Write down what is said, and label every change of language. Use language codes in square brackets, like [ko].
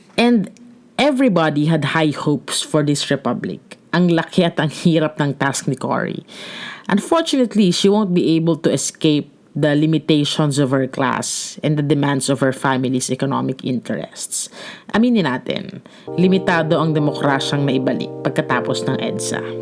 [en] And everybody had high hopes for this republic. [tl] Ang laki at ang hirap ng task ni Cory. [en] Unfortunately, she won't be able to escape the limitations of her class and the demands of her family's economic interests. [tl] Aminin natin, limitado ang demokrasyang naibalik pagkatapos ng EDSA.